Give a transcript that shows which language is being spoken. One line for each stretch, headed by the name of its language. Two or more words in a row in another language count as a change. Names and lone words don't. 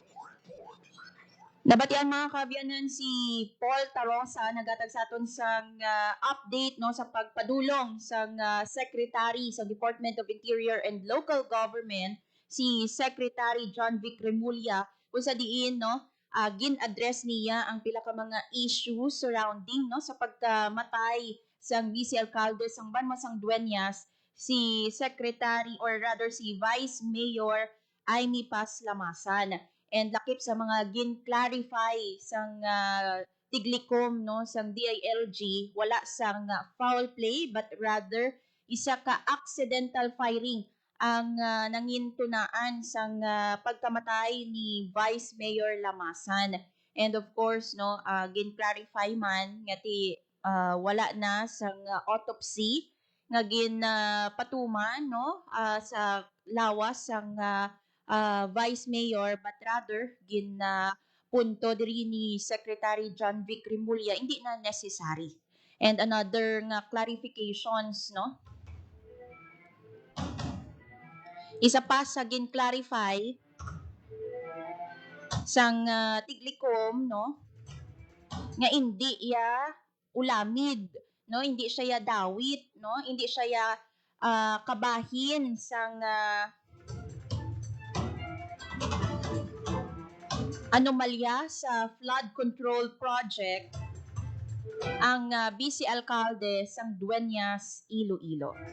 Hiligaynon: Nabatian mga kaabyanan si Paul Tarosa nagatag sa aton sang update no sa pagpadulong sang Secretary sa Department of Interior and Local Government si Secretary John Vic Remulla kung sa diin no gin-address niya ang pila ka mga
English: issues surrounding
Hiligaynon: no sa pagkamatay sang vice alcalde sang Banwasang Dueñas si Secretary or rather si Vice Mayor Aimee Paz Lamasan. And lakip sa mga gin-clarify sang tiglikom no sang DILG wala sang
English: foul play but rather
Hiligaynon: isa ka
English: accidental firing
Hiligaynon: ang nangintunaan sang pagkamatay ni Vice Mayor Lamasan.
English: And of course
Hiligaynon: no gin-clarify man ngati wala na sang autopsy nga patuman no sa lawas sang Vice Mayor
English: but rather
Hiligaynon: punto diri ni Secretary John Vic Remulla hindi na necessary.
English: And another
Hiligaynon: nga clarifications no isa pa sa gin-clarify sang tiglikom no nga hindi ya ulamid no hindi siya ya dawit no hindi siya ya kabahin sang anomalya sa flood control project ang Vice Alcalde sang Dueñas, Iloilo.